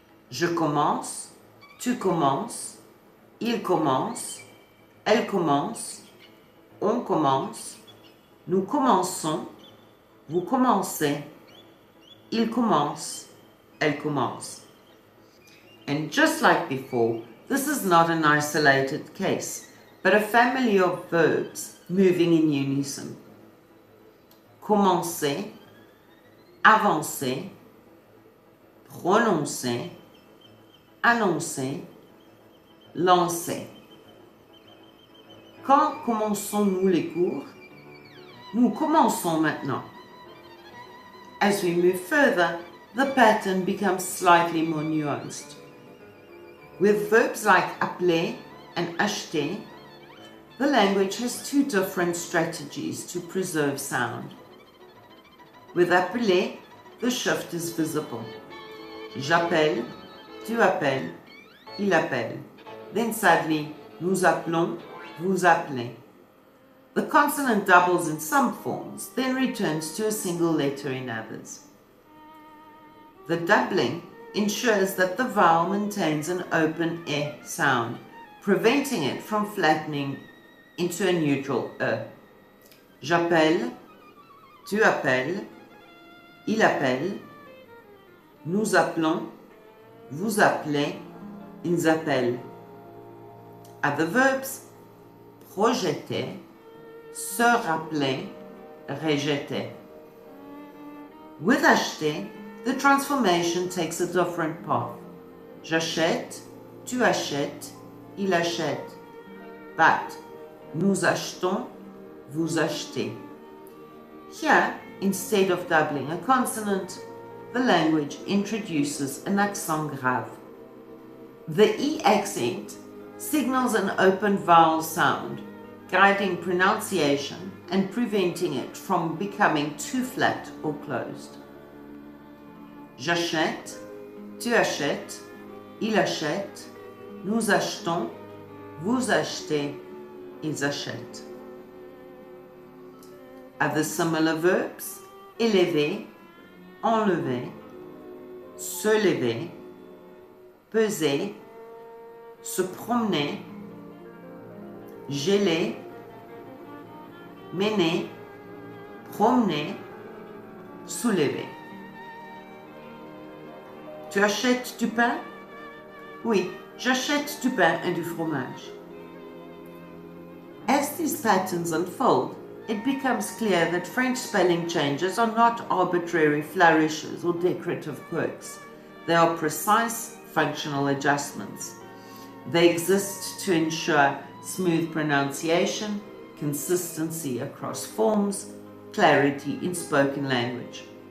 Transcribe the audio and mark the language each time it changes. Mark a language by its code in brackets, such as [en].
[fr] Je commence, tu commences, il commence, elle commence, on commence, nous commençons, vous commencez, il commence, elle commence. [en] And just like before, this is not an isolated case, but a family of verbs moving in unison. [fr] Commencer, avancer, prononcer, annoncer, lancer. Quand commençons-nous les cours? Nous commençons maintenant. [en] As we move further, the pattern becomes slightly more nuanced. With verbs like appeler and acheter, the language has two different strategies to preserve sound. With appeler, the shift is visible. [fr] J'appelle, tu appelles, il appelle. [en] Then sadly, [fr] nous appelons, vous appelez. [en] The consonant doubles in some forms, then returns to a single letter in others. The doubling ensures that the vowel maintains an open E sound, preventing it from flattening into a neutral E. [fr] J'appelle, tu appelles, il appelle, nous appelons, vous appelez, ils appellent. [en] Other verbs: [fr] projeter, se rappeler, rejeter. [en] With acheter, the transformation takes a different path. [fr] J'achète, tu achètes, il achète. But nous achetons, vous achetez. [en] Here, instead of doubling a consonant, the language introduces an accent grave. The E accent signals an open vowel sound, guiding pronunciation and preventing it from becoming too flat or closed. [fr] J'achète, tu achètes, il achète, nous achetons, vous achetez, ils achètent. [en] Other similar verbs: [fr] élever, enlever, se lever, peser, se promener, geler, mener, promener, soulever. Tu achètes du pain? Oui, j'achète du pain et du fromage. [en] As these patterns unfold, it becomes clear that French spelling changes are not arbitrary flourishes or decorative quirks. They are precise functional adjustments. They exist to ensure smooth pronunciation, consistency across forms, clarity in spoken language.